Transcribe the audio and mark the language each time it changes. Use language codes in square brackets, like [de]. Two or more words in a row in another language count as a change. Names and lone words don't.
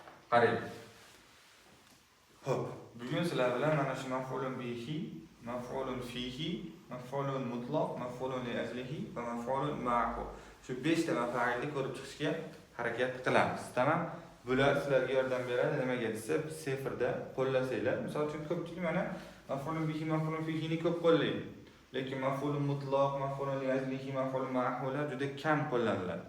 [uz] qarang. Xo'p, bugun sizlar bilan mana shu [ar] مفعول به مفعول فيه مفعول مطلق مفعول لأجله و مفعول معه. [uz] Shu 5 ta maf'ulni ko'rib chiqishga harakat qilamiz. Tamam? Bular sizlarga yordam beradi. Nimaga desa, seferda qo'llasanglar. Misol uchun ko'pchilik mana [ar] مفعول به مفعول فيه [uz] ko'p qo'llaydi. Lekin [ar] مفعول مطلق مفعول لأجله مفعول معه [uz] juda kam qo'llaniladi.